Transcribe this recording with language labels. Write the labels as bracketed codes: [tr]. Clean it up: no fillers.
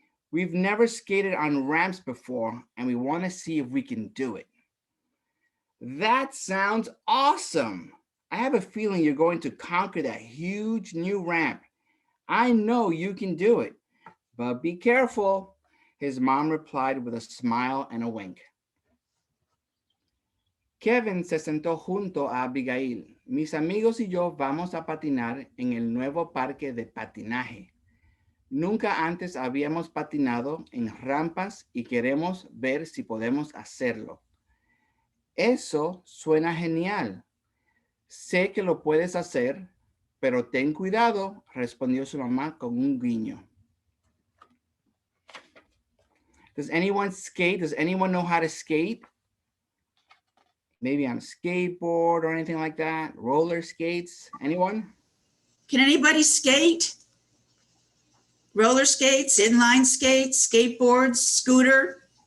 [en] We've never skated on ramps before, and we want to see if we can do it. That sounds awesome. I have a feeling you're going to conquer that huge new ramp. I know you can do it, but be careful, his mom replied with a smile and a wink. [es] Kevin se sentó junto a Abigail. Mis amigos y yo vamos a patinar en el nuevo parque de patinaje. Nunca antes habíamos patinado en rampas y queremos ver si podemos hacerlo. Eso suena genial. Sé que lo puedes hacer, pero ten cuidado, respondió su mamá con un guiño. [en] Does anyone skate? Does anyone know how to skate? Maybe on a skateboard or anything like that? Roller skates? Anyone? Can anybody skate? Roller skates, inline skates, skateboards, scooter?